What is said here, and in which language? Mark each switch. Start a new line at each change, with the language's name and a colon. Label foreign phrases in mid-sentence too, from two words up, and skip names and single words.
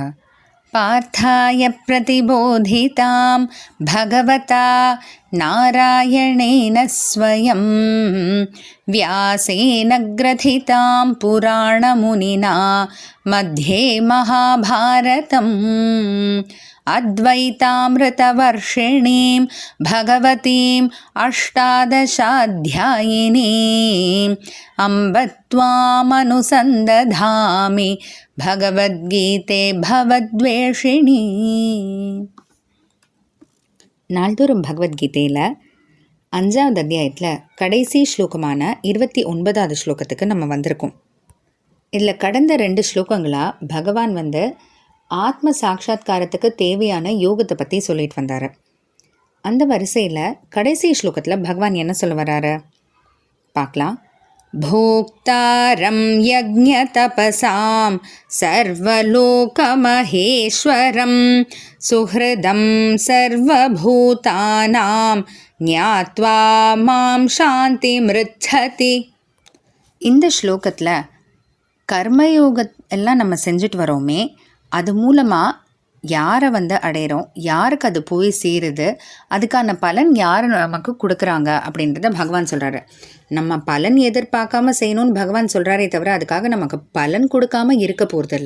Sanskrit: पार्थाय प्रतिबोधितां भगवता नारायणेन स्वयं व्यासेन ग्रथितां पुराणमुनिना मध्ये महाभारतम् अद्वैतामृतवर्षिणीं भगवतीम् अष्टादशाध्यायिनीम् अम्ब त्वामनुसन्दधामि भगवद्गीते भवद्वेषिणी.
Tamil: நாள்தோறும் பகவத்கீதையில் 5வது அத்தியாயத்தில் கடைசி ஸ்லோகமான 29வது ஸ்லோகத்துக்கு நம்ம வந்திருக்கோம். இதில் கடந்த 2 ஸ்லோகங்களாக பகவான் ஆத்ம சாட்சா்காரத்துக்கு தேவையான யோகத்தை பற்றி சொல்லிட்டு வந்தார். அந்த வரிசையில் கடைசி ஸ்லோகத்தில் பகவான் என்ன சொல்ல வர்றாரு பார்க்கலாம்.
Sanskrit: भोक्तारं यज्ञतपसां सर्वलोकमहेश्वरं सुहृदं सर्वभूतानां ज्ञात्वा मां शान्तिमृच्छति.
Tamil: இந்த ஸ்லோகத்தில் கர்மயோக எல்லாம் நம்ம செஞ்சுட்டு வரோமே, அது மூலமாக யாரை அடையிறோம், யாருக்கு அது போய் சேருது, அதுக்கான பலன் யார் நமக்கு கொடுக்குறாங்க அப்படின்றத பகவான் சொல்கிறாரு. நம்ம பலன் எதிர்பார்க்காம செய்யணும்னு பகவான் சொல்கிறாரே தவிர அதுக்காக நமக்கு பலன் கொடுக்காம இருக்க போகிறதில்ல.